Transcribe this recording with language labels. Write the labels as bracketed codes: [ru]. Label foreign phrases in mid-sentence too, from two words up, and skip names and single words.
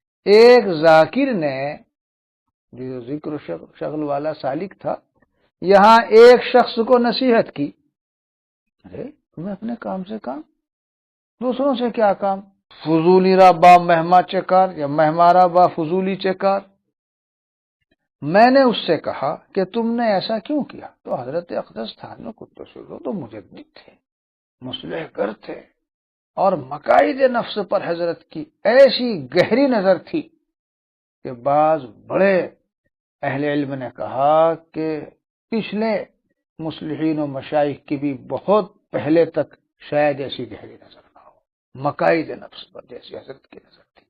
[ur] ایک ذاکر نے جو ذکر شغل والا سالک تھا، یہاں ایک شخص کو نصیحت کی، ارے تمہیں اپنے کام سے کام، دوسروں سے کیا کام؟ [fa] فضولی را با مہما چکار یا مہمارا با فضولی چکار۔ [ur] میں نے اس سے کہا کہ تم نے ایسا کیوں کیا؟ تو حضرت اقدس تھانوی قدس سرہ تو مجدد تھے، مصلح گر تھے، اور مقاصد نفس پر حضرت کی ایسی گہری نظر تھی کہ بعض بڑے اہل علم نے کہا کہ پچھلے مصلحین و مشائخ کی بھی بہت پہلے تک شاید ایسی گہری نظر نہ ہو، مقاصد نفس پر جیسی حضرت کی نظر تھی۔